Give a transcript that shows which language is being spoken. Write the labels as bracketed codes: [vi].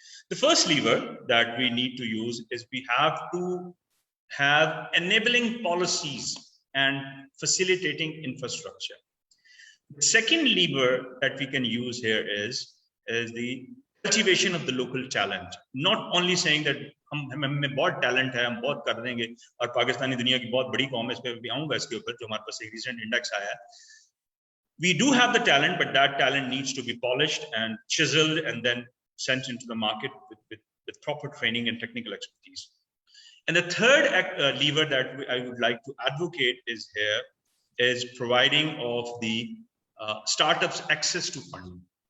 [en] The first lever that we need to use is we have to have enabling policies and facilitating infrastructure. The second lever that we can use here is the cultivation of the local talent. Not only saying that [hi] हमें बहुत talent है, हम बहुत कर देंगे, और पाकिस्तानी दुनिया की बहुत बड़ी कौम है, इस पे भी आऊँगा इसके ऊपर, जो हमारे पास एक recent index आया है. [en] We do have the talent, but that talent needs to be polished and chiseled and then sent into the market with proper training and technical expertise. And the third lever that I would like to advocate is providing of the startups access to funding.